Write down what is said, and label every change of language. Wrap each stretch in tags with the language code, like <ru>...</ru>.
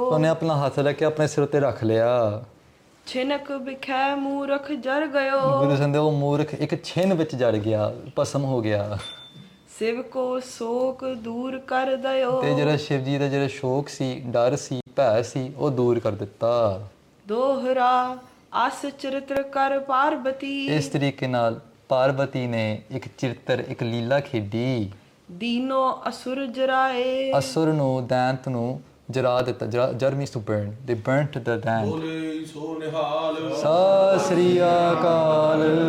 <pa>ਉਹਨੇ ਆਪਣਾ ਹੱਥ ਲੈ ਕੇ ਆਪਣੇ ਸਿਰ ਉੱਤੇ ਰੱਖ ਲਿਆ।</pa> <bra>छिनक बिखै मूरख जर गयो।</bra> <pa>ਗੁਰੂ ਸੰਦੇ ਉਹ ਮੂਰਖ ਇੱਕ ਛਿਨ ਵਿੱਚ ਜੜ ਗਿਆ ਭਸਮ ਹੋ ਗਿਆ।</pa> <bra>शिव को शोक दूर कर दयो।</bra> <pa>ਤੇ ਜਿਹੜਾ ਸ਼ਿਵ ਜੀ ਦਾ ਜਿਹੜਾ ਸ਼ੋਕ ਸੀ ਡਰ ਸੀ ਭੈ ਸੀ ਉਹ ਦੂਰ ਕਰ ਦਿੱਤਾ।</pa> <bra>दोहरा अस चरित्र कर पार्वती।</bra> <pa>ਇਸ ਤਰੀਕੇ ਨਾਲ ਪਾਰਬਤੀ ਨੇ ਇੱਕ ਚਿੱਤਰ ਇੱਕ ਲੀਲਾ ਖੇਡੀ।</pa> <bra>दीनो असुर जराए।</bra> <pa>ਅਸੁਰ ਨੂੰ ਦੈਂਤ ਨੂੰ ਜਰਾ ਦਿੱਤਾ। ਜਰ</pa> <en>Means to burn. They burnt the ਦੈਂਤ।</en> <pa>ਬੋਲੇ ਸੋ ਨਿਹਾਲ। ਸਤਿ ਸ੍ਰੀ ਅਕਾਲ।</pa>